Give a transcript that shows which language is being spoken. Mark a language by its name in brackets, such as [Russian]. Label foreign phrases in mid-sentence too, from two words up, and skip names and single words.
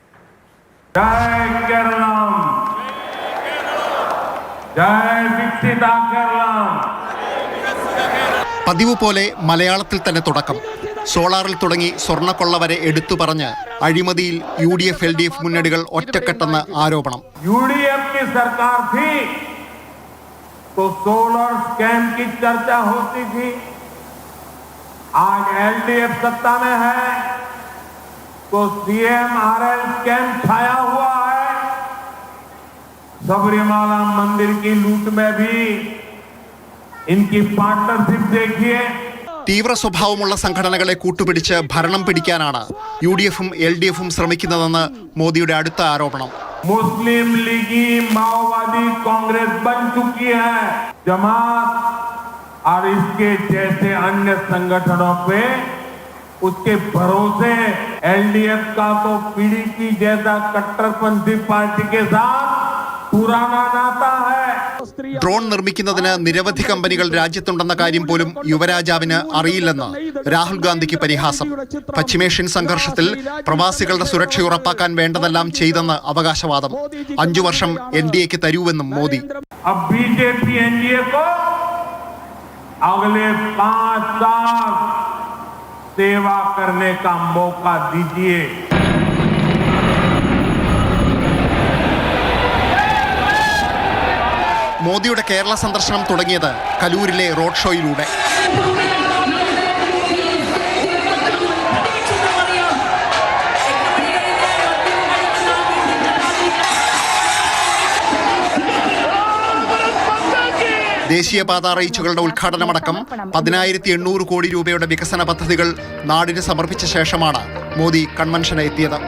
[Malayalam] പതിവ് പോലെ മലയാളത്തിൽ തന്നെ തുടക്കം. സോളാറിൽ തുടങ്ങി സ്വർണ്ണക്കൊള്ള വരെ എടുത്തു പറഞ്ഞ് അഴിമതിയിൽ UDF, LDF മുന്നണികൾ ഒറ്റക്കെട്ടെന്ന് ആരോപണം. [Hindi] UDF की सरकार थी तो सोलर स्कैम की चर्चा होती थी. आज LDF सत्ता में है तो CMRL स्कैम छाया हुआ है. सबरीमाला मंदिर की लूट में भी इनकी पार्टनरशिप देखिए. [Malayalam] തീവ്ര സ്വഭാവമുള്ള സംഘടനകളെ കൂട്ടുപിടിച്ച് ഭരണം പിടിക്കാനാണ് UDFും LDFും ശ്രമിക്കുന്നതെന്ന് മോദിയുടെ അടുത്ത ആരോപണം. [Hindi] मुस्लिम लीगी माओवादी कांग्रेस बन चुकी है. जमात और इसके जैसे अन्य संगठनों पे उसके भरोसे LDF का तो PDP जैसा कट्टरपंथी पार्टी के साथ पुराना नाता है. [Malayalam] ഡ്രോൺ നിർമ്മിക്കുന്നതിന് നിരവധി കമ്പനികൾ രാജ്യത്തുണ്ടെന്ന കാര്യം പോലും യുവരാജാവിന് അറിയില്ലെന്ന് രാഹുൽ ഗാന്ധിക്ക് പരിഹാസം. പശ്ചിമേഷ്യൻ സംഘർഷത്തിൽ പ്രവാസികളുടെ സുരക്ഷ ഉറപ്പാക്കാൻ വേണ്ടതെല്ലാം ചെയ്തെന്ന് അവകാശവാദം. 5 വർഷം NDAക്ക് തരൂവെന്നും മോദി. [Hindi] BJP NDA को अगले 5 साल सेवा करने का मौका दीजिए. [Malayalam] മോദിയുടെ കേരള സന്ദർശനം തുടങ്ങിയത് കലൂരിലെ റോഡ് ഷോയിലൂടെ. ദേശീയപാത റീച്ചുകളുടെ ഉദ്ഘാടനമടക്കം 10,800 കോടി രൂപയുടെ വികസന പദ്ധതികൾ നാടിന് സമർപ്പിച്ച ശേഷമാണ് മോദി കൺവെൻഷന് എത്തിയത്.